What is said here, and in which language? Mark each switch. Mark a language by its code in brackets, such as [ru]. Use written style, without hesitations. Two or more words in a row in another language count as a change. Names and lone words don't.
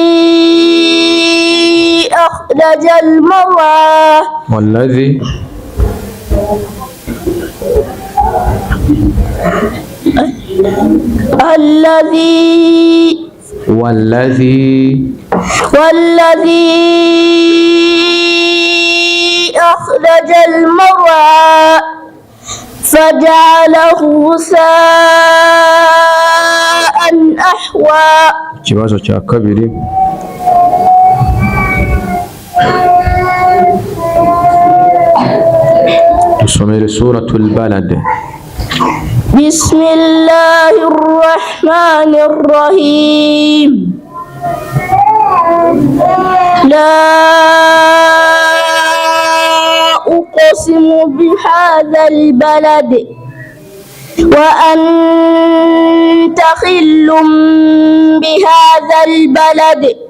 [ar] أخرج المرعى والذي أخرج المرعى فجعله غثاء أحوى. [rw] ikibazo cya kabiri dusomere suratul balad. [ar] بسم الله الرحمن الرحيم لا أقسم بهذا البلد وأنت حل بهذا البلد